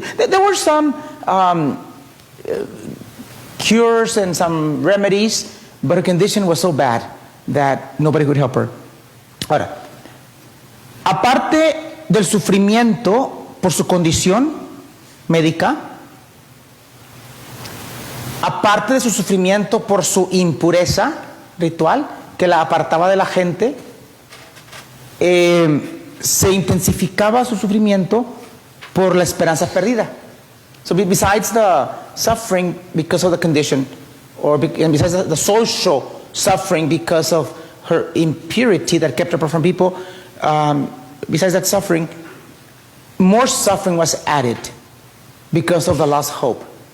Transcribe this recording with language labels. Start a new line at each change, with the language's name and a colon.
English: There were some cures and some remedies, but her condition was so bad that nobody could help her.
Spanish: Ahora, aparte del sufrimiento por su condición médica, aparte de su sufrimiento por su impureza ritual, que la apartaba de la gente, se intensificaba su sufrimiento por la esperanza perdida.
English: So besides the suffering because of the condition, and besides the social suffering because of her impurity that kept her apart from people, besides that suffering, more suffering was added because of the lost hope.